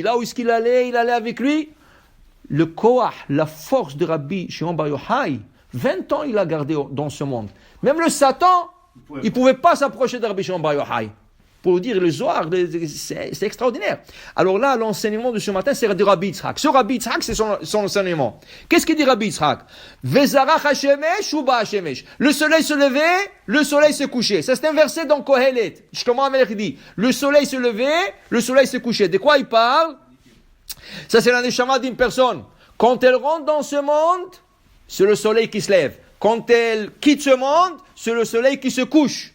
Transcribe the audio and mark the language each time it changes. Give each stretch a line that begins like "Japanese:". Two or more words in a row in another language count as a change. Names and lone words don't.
French: Là où est-ce qu'il allait, il allait avec lui. Le koach, la force de Rabbi Shimon Bar Yochai, 20 ans il a gardé dans ce monde. Même le Satan, il ne pouvait pas s'approcher de Rabbi Shimon Bar Yochai. Pour vous dire, le Zohar, c'est extraordinaire. Alors là, l'enseignement de ce matin, c'est de Rabbi Yitzhak. Ce Rabbi Yitzhak, c'est son enseignement. Qu'est-ce qu'il dit Rabbi Yitzhak?
Hebrew: וזרח השמש ובא השמש.
French: Le soleil se levait, le soleil se couchait. Ça, c'est un verset dans Kohelet. Shlomo HaMelech dit, le soleil se levait, le soleil se couchait. De quoi il parle? Ça, c'est la neshama d'une personne. Quand elle rentre dans ce monde, c'est le soleil qui se lève. Quand elle quitte ce monde, c'est le soleil qui se couche.